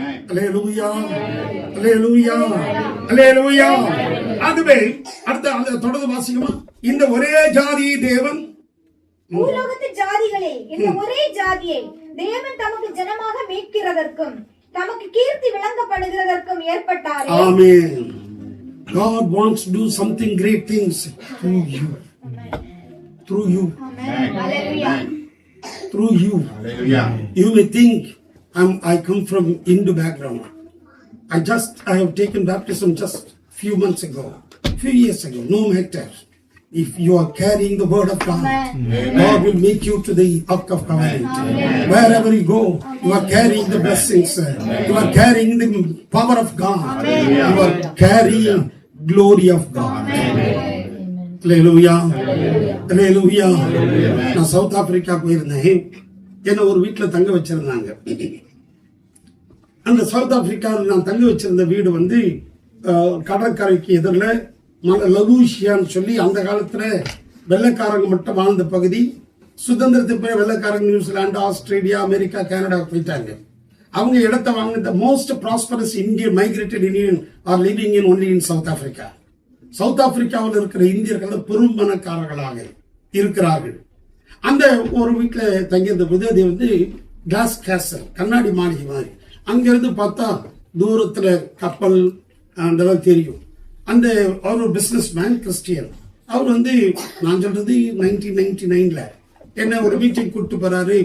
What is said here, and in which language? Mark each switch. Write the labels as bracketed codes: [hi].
[ta] அல்லேலூயா, அல்லேலூயா, அல்லேலூயா. அதுவே அடுத்த தொடர்ந்து வாசிக்குமா. இந்த ஒரே ஜாதி தேவன் பூலோகத்து ஜாதிகளே, இந்த ஒரே ஜாதியை தேவன் தமக்கு ஜனமாக மீட்கிறதற்கும் தமக்கு கீர்த்தி விளங்கப்படுகிறதற்கும் ஏற்பட்டாரே. ஆமென். [en] God wants to do something great things through you. Through you. Amen. Hallelujah. Through you. Hallelujah. You may think I come from Hindu background. I have taken baptism just few months ago, few years ago. No matter. If you are carrying the word of God, God will make you to the Ark of Covenant. Wherever you go, you are carrying the blessings. You are carrying the power of God. You are carrying glory of God. [ta] Hallelujah. Hallelujah. நான் south Africa போயிருந்தேன். என்ன ஒரு வீட்டுல தங்க வச்சிருந்தாங்க. அந்த south ஆப்பிரிக்காவில் நான் தங்க வச்சிருந்த வீடு வந்து கடற்கரைக்கு எதிரில் லலூசியான்னு சொல்லி அந்த காலத்துல வெள்ளைக்காரங்க மட்டும் வாழ்ந்த பகுதி. சுதந்திரத்துக்கு போய் வெள்ளைக்காரங்க நியூசிலாந்து, ஆஸ்திரேலியா, அமெரிக்கா, கனடா போயிட்டாங்க. அவங்க இடத்தை வாங்க. [en] the most prosperous Indian migrated Indian are living in only in South Africa. [ta] South ஆப்பிரிக்காவில் இருக்கிற இந்தியர்கள் பெரும்பணக்காரர்களாக இருக்கிறார்கள். அந்த ஒரு வீட்டில் தங்கியிருந்த போது அது வந்து கிளாஸ் கேசல், கண்ணாடி மாளிகை மாதிரி. அங்கிருந்து பார்த்தா தூரத்துல கப்பல் அதெல்லாம் தெரியும். அந்த அவர் ஒரு பிசினஸ் மேன், கிறிஸ்டியன். அவர் வந்து நான் சொல்றது 1999ல என்ன ஒரு மீட்டிங் கூப்பிட்டு போறாரு.